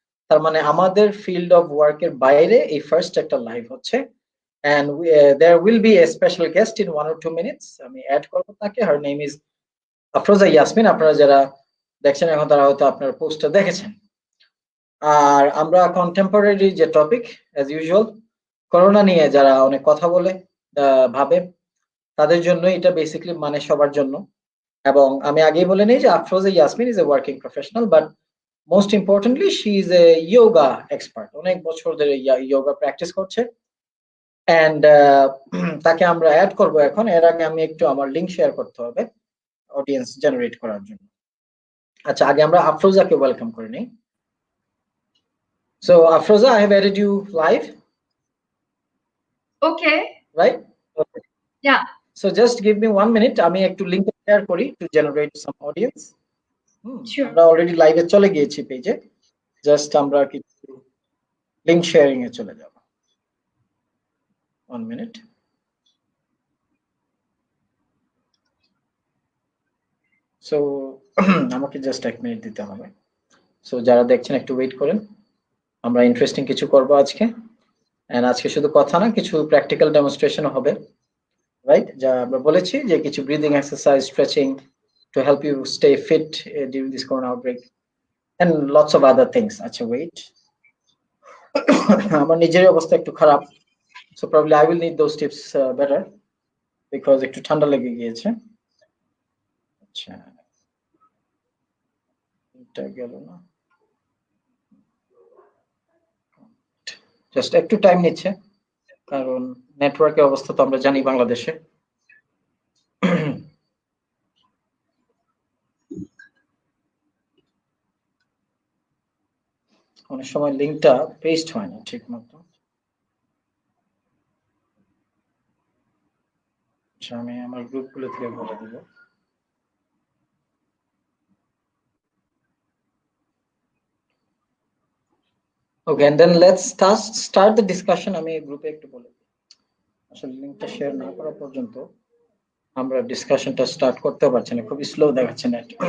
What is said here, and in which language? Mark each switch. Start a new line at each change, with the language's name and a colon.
Bangla: তার মানে আমাদের ফিল্ড অফ ওয়ার্কের বাইরে এই ফার্স্ট একটা লাইভ হচ্ছে
English: and there will be a special guest in 1 or 2 minutes
Bangla: আমি অ্যাড করব তাকে।
English: her name is Afroza Yasmin.
Bangla: আপনারা যারা দেখছেন এখন তারা হয়তো আপনার পোস্টটা দেখেছেন। আর আমরা কন্টেম্পোরারি যে টপিক অ্যাজ ইউজুয়াল করোনা নিয়ে যারা অনেক কথা বলে ভাবে তাদের জন্য এটা বেসিক্যালি মানে সবার জন্য। এবং আমি আগেই বলে নিই যে
English: Afroza Yasmin is a working professional but most importantly she is a yoga expert.
Bangla: অনেক বছর ধরে ইয়োগা প্র্যাকটিস করছে এন্ড তাকে আমরা অ্যাড করব এখন। এর আগে আমি একটু আমার লিংক শেয়ার করতে হবে অডিয়েন্স জেনারেট করার জন্য। আচ্ছা, আগে আমরা আফরোজাকে ওয়েলকাম করে নিই।
English: So Afroza, I have added you live. Okay. Right? Okay. Yeah. So just give me 1 minute.
Bangla: আমি একটু লিংক শেয়ার করি
English: to generate some audience. Sure.
Bangla: আমরা অলরেডি লাইভে চলে গিয়েছি পেজে। জাস্ট আমরা কিছু লিংক শেয়ারিং এ চলে যাব। 1 minute. So আমাকে জাস্ট 1 মিনিট দিতে হবে। সো যারা দেখছেন একটু ওয়েট করেন। আমরা ইন্টারেস্টিং কিছু করব আজকে। এন্ড আজকে শুধু কথা না, কিছু প্র্যাকটিক্যাল ডেমনস্ট্রেশন হবে।
English: Right?
Bangla: যা আমরা বলেছি যে কিছু
English: Breathing exercise, stretching to help you stay fit during this corona outbreak and lots of other things.
Bangla: আচ্ছা ওয়েট। আমার নিজের অবস্থা একটু খারাপ,
English: so probably I will need those tips better because
Bangla: একটু ঠান্ডা লেগে গিয়েছে। আচ্ছা, এটা গেল না, জাস্ট একটু টাইম নিচ্ছে কারণ নেটওয়ার্কের অবস্থা তো আমরা জানি বাংলাদেশে। অনেক সময় লিংকটা পেস্ট হয় না ঠিক মতো। আচ্ছা, আমি আমার গ্রুপগুলো থেকে বলে দেব।
English: Okay, and then let's start the discussion.
Bangla: আমি গ্রুপে একটু বলে দিই। আসলে লিংকটা শেয়ার না করা পর্যন্ত আমরা ডিসকাশনটা স্টার্ট করতে পারছি না, খুবই স্লো দেখাচ্ছে নেট।